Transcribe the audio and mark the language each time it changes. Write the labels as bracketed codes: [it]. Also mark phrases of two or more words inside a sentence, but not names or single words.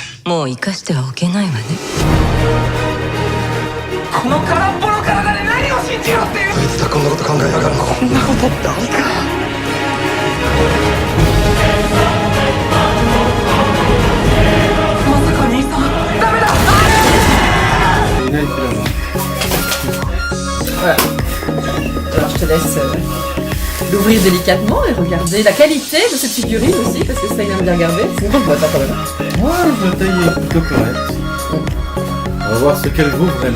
[ja] もう生かしてはおけないわね。この空っぽの体で何を信じろっていう。あいつがこんなこと考えやがるの。こんなことってありか。まさか兄さんダメだ。 [fr] Il a été là-bas. Voilà. Alors je te laisse l'ouvrir délicatement et regarder la qualité de cette figurine aussi, parce que ça il aime bien regarder. C'est une grande boîte hein, quand même. Ouais, la taille est plutôt correcte. On va voir ce qu'elle vaut vraiment.